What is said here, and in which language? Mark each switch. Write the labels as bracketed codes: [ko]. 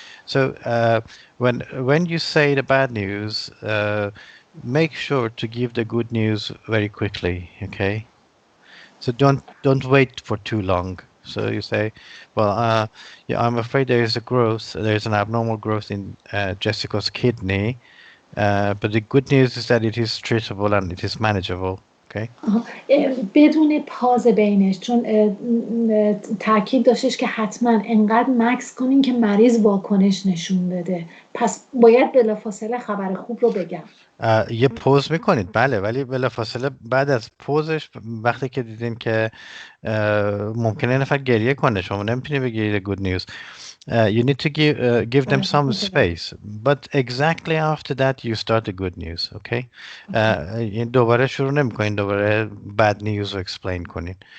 [en] So when you say the bad news, make sure to give the good news very quickly. Okay. So don't wait for too long. So you say, well, yeah, I'm afraid there is a growth. There is an abnormal growth in Jessica's kidney, but the good news is that it is treatable and it is manageable. Okay. آها. [fa] بدون پاز بینش، چون تاکید داشتش که حتما انقدر مکس کنین که مریض واکنش نشون بده، پس باید بلافاصله خبر خوب رو بگم. یه پوز میکنید بله، ولی بلافاصله بعد از پوزش وقتی که دیدین که ممکنه نفر گریه کنه، شما نمیتونی بگی [en] the good news. You need to give them some space, but exactly after that you start the good news. Okay. [fa] دوباره شروع نمیکنین دوباره [en] bad news [fa] رو explain کنین.